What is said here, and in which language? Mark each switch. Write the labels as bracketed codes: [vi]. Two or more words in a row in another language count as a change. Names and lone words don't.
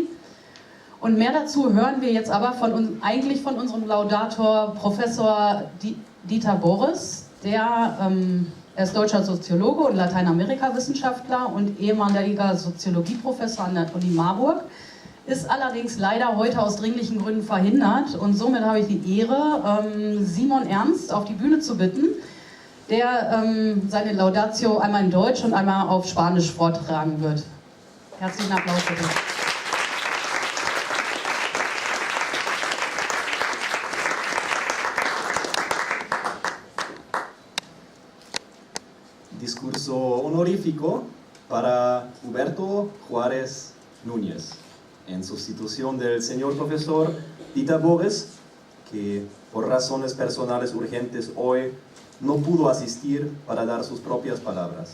[de] Und mehr dazu hören wir jetzt aber eigentlich von unserem Laudator Professor Dieter Boris, er ist deutscher Soziologe und Lateinamerika-Wissenschaftler und ehemaliger Soziologieprofessor an der Uni Marburg, ist allerdings leider heute aus dringlichen Gründen verhindert und somit habe ich die Ehre, Simon Ernst auf die Bühne zu bitten, der seine Laudatio einmal in Deutsch und einmal auf Spanisch vortragen wird. Herzlichen Applaus bitte. [es] Discurso honorífico para Roberto Juárez Núñez, en sustitución del señor profesor Dieter Boris, que por razones personales urgentes hoy no pudo asistir para dar sus propias palabras.